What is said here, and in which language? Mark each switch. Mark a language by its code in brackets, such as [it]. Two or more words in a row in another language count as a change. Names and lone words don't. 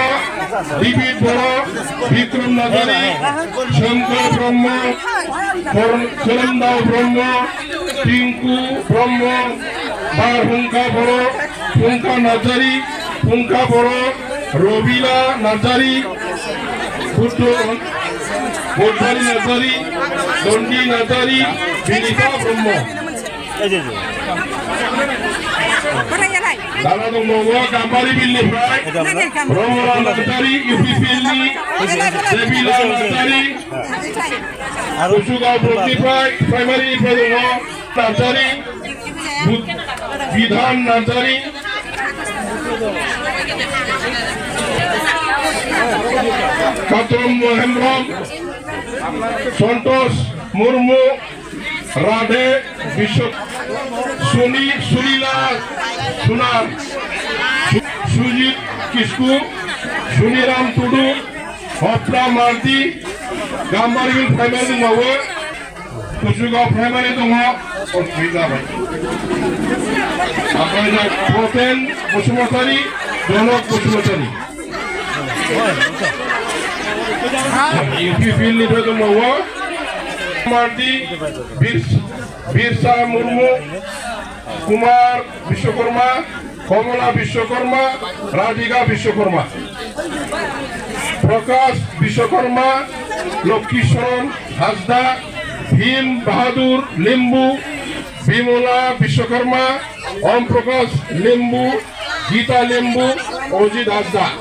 [brx] দিবির বড়া, বিক্রম নাজারি, শঙ্কর ব্রহ্ম, চরণদাও ব্রহ্ম, টিঙ্কু ব্রহ্ম, বারহুঙ্কা বড়, ফুঙ্কা নাজারি, ফুঙ্কা বড়, রবিলা নাজারি, বুদ্ধি নাজারি, দণ্ডী নাজারি, বিনিতা ব্রহ্ম। दाना दंबावो गाम्बारि बिलनिफ्राय रमला नार्जारि, इउपिपिएलनि देबिला नार्जारि, कुसुगाव ब्लकनिफ्राय प्राइमारिनिफ्राय दङ नार्जारि, बिधान नार्जारि, कात्रम हेमब्रम, सन्तोष मुर्मु, राधे विश्व, सुनीला सुनार, सुजित किस्कु, सुनीराम टुडु, हप्रा मार्जी, गाम्बारि प्राइमारि दंबावो, कुसुगाव प्राइमारि दङ, प्रतेन बसुमतारि, जनक बसुमतारि, इउपिपिएलनिफ्राय दंबावो मार्जी, बिरसा मुर्मु, कुमार विश्वकर्मा, कमला विश्वकर्मा, राधिका विश्वकर्मा, प्रकाश विश्वकर्मा, लक्ष्मीशरण हासदा, भीम बहादुर लिम्बू, विमला विश्वकर्मा, ओम प्रकाश लिम्बू, गीता लिम्बू, अजित हासदा।